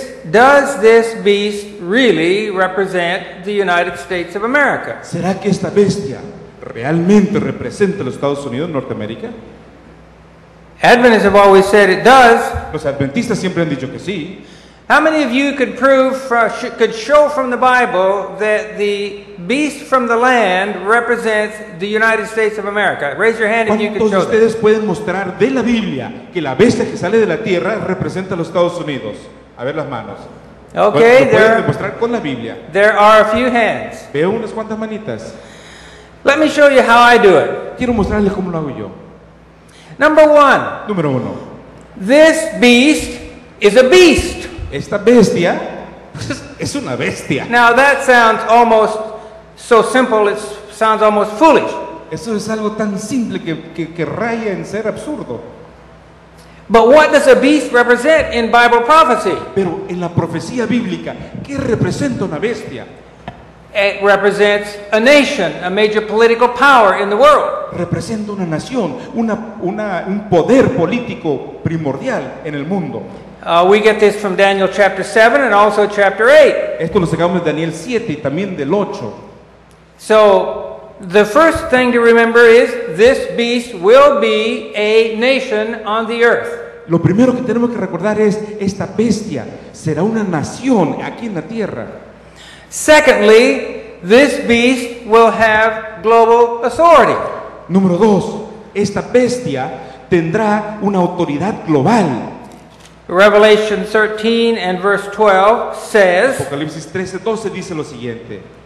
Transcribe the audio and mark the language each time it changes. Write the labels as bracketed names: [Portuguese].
[English] Does this beast really represent the United States of America? [Spanish] ¿Será que esta bestia realmente representa a los Estados Unidos, Norteamérica? [English] Adventists have always said it does. [Spanish] Los adventistas siempre han dicho que sí. [English] How many of you could could show from the Bible that the beast from the land represents the United States of America? Raise your hand if you could [Spanish] ¿Cuántos de [English] show that. [Spanish] ustedes pueden mostrar de la Biblia que la bestia que sale de la tierra representa a los Estados Unidos? A ver las manos. [English] Okay, [Spanish] Lo pueden demostrar con la Biblia. [English] there are a few hands. [Spanish] Veo unas cuantas manitas. [English] Let me show you how I do it. [Spanish] Quiero mostrarles cómo lo hago yo. [English] Number one, [Spanish] Número 1. [English] this beast is a beast. [Spanish] Esta bestia es una bestia. [English] Now that sounds almost so simple, it sounds almost foolish. [Spanish] Eso es algo tan simple que raya en ser absurdo. [English] But what does a beast represent in Bible prophecy? [Spanish] Pero en la profecía bíblica, ¿qué representa una bestia? [English] It represents a nation, a major political power in the world. [Spanish] Representa una nación, un poder político primordial en el mundo. [English] We get this from Daniel chapter 7 and also chapter 8. [Spanish] Esto lo sacamos de Daniel 7 y también del 8. [English] So, the first thing to remember is this beast will be a nation on the earth. [Spanish] Lo primero que tenemos que recordar es, esta bestia será una nación aquí en la tierra. [English] Secondly, this beast will have global authority. [Spanish] Número 2, esta bestia tendrá una autoridad global. [English] Revelation 13 and verse 12 says, [Spanish] Apocalipsis 13:12 dice lo siguiente.